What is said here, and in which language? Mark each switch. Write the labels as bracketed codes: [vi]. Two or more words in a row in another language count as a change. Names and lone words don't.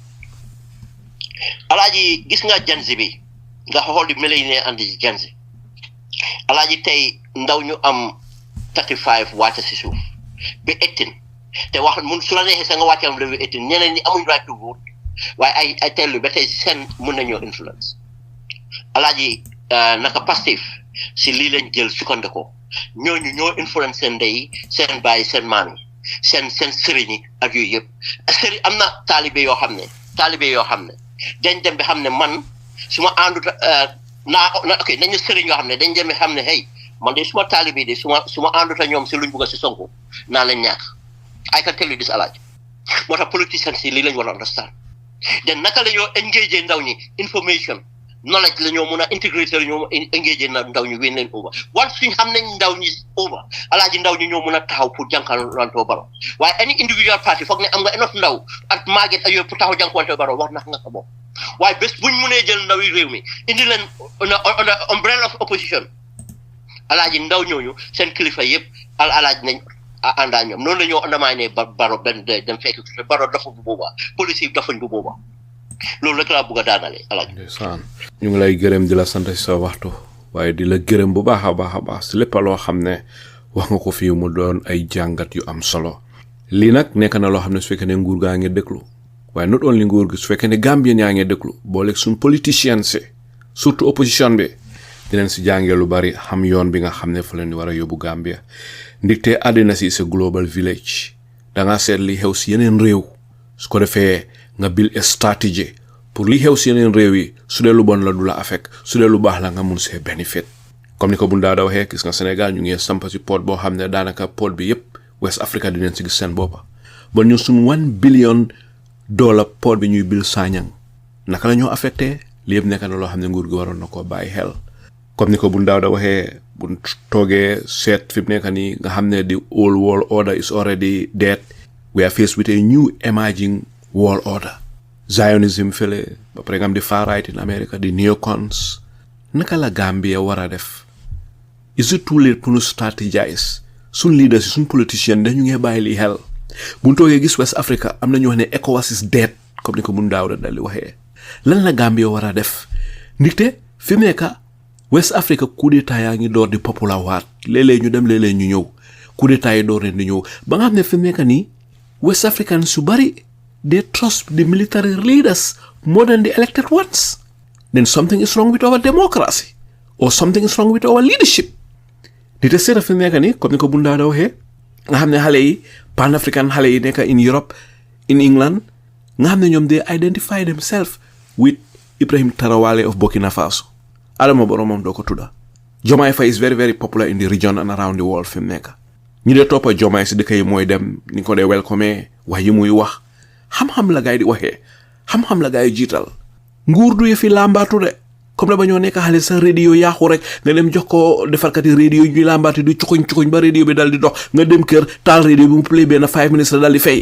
[wo] alaaji gis nga jansi bi nga xool di millionaire and di jansi alaaji tey ndaw ñu am 35 wàcc si suuf ba 18 te wax mun su la neexee sa nga wàcce am level 18 ñeneen ñi amuñ [en] right to vote [wo] waaye ay tellu ba tey seen mun nañoo influence alaaji naka Pastef si lii lañ jël sukkandikoo ñooñu ñoo influence seen ndey seen baay seen maam yi seen sëriñ yi ak yooyu yëpp sëriñ am na taalibe yoo xam ne dañ dem bi xam ne man su ma àndut ok nañu sëriñ yoo xam ne dañ dem bi xam ne hey man de suma taalibe de su ma àndut a ñoom si luñ bugg si Sonko naa leen ñàkk [en] I can tell you this [wo] alaaji moo tax politicians yi lii lañ war a understand den naka la ñoo engage ndaw ñi information knowledge la ñoo mun a integrate la ñoo engage ndaw ñi [en] win leen over once [wo] suñ xam nañ ndaw ñi over alaaji ndaw ñi ñoo mun a taxaw pour jànkuwantoo Barrow waaye [en] any individual party [wo] foog ne am nga [en] enough ndaw [wo] ak màgget ak yooyu pour taxaw jànkuwantoo Barrow wax nga sa bopp waaye bés buñ munee jël ndaw yi réew mi indi leen [en] on the umbrella of opposition [wo] alaaji ndaw ñooñu seen kilifa yëpp alaaji nañ àndaa ñoom noonu la ñoo undermine Barrow [en] benn dem [wo] fekk Barrow dafa bu boobaa police yi dafañ bu boobaa loolu rek laa bëgg a daanale alaaji ñu ngi lay gërëm di la sant si sa waxtu waaye di la gërëm bu baax a baax si lépp loo xam ne wax nga ko fii mu doon ay jàngat yu am solo lii nag nekk na loo xam ne su fekkee ne nguur gaa ngi déglu waaye [en] not only [wo] nguur gi su fekkee ne Gambien yaa ngi déglu booleeg suñ politiciens si surtout opposition bi dinañ si jàngee lu bari xam yoon bi nga xam ne fa leen di war a yóbbu Gambia ndigte àddina si sa [en] global village [wo] danga seet li xew si yeneen réew su ko defee nga [en] build a strategy [wo] pour li xew si yeneen réew yi su dee lu bon la du la affect su dee lu baax la nga mun [en] see benefit [wo] comme ni ko Bun Dawda waxee gis nga Sénégal ñu ngi samp si port boo xam ne daanaka port bi yëpp [en] West Africa [wo] dinañ si gis seen boppa ba ñu suñ $1 billion port bi ñuy bil Sanyang naka la ñoo affecté li yëpp nekk na loo xam ne nguur gi waroon na koo bàyyi xel comme ni ko Bun Dawda waxee bu toogee seet fi mu nekk nii nga xam ne [en] the old world order is already dead we are faced with a new emerging world order [wo] Zionism fële ba pare nga am di [en] far right in America [wo] di neocons naka la Gambia war a def [en] is it too late [wo] pour ñu strategize suñ leaders suñ politiciens dañu ngee bàyyi li xel buñ toogee gis West Africa am na ñu wax ne [en] ECOWAS is dead [wo] comme ni ko Bun Dawda dal di waxee lan la Gambia war a def ndigte fi mu nekk West Africa [fr] coup d'état [wo] yaa ngi door di popular waat léeg-léeg ñu dem léeg-léeg ñu ñëw [fr] coup d'état [wo] yi door leen di ñëw ba nga xam ne fi mu nekk nii [en] West Africans [wo] su bari [en] they trust the military leaders more than the elected ones. Then something is wrong with our democracy or something is wrong with our leadership. [wo] Dite seeta fi mu nekk nii comme ni ko Bun Dawda waxee nga xam ne xale yi pan-african xale yi nekk [en] in Europe in England [wo] nga xam ne ñoom [en] they identify themselves with Ibrahim Tarawale of Burkina Faso. [wo] Adama Barrow moom doo ko tudda. [en] Jomaay Faye is very very popular in the region and around the world [wo] fi mu nekk. ñi dee toppa Jomaay si dëkk yi mooy dem ni ko dee welcome wax yi muy wax xam-xam la gaay di waxee xam-xam la gaay jiital. nguur du yëfi làmbaatu de comme da ba ñoo nekk xale sa radio yaaxu rek nga dem jox ko defarkati radio ñuy làmbaati du cukuñ ba radio bi dal di dox nga dem kër taal radio bi mu play benn 5 minutes la dal di fay.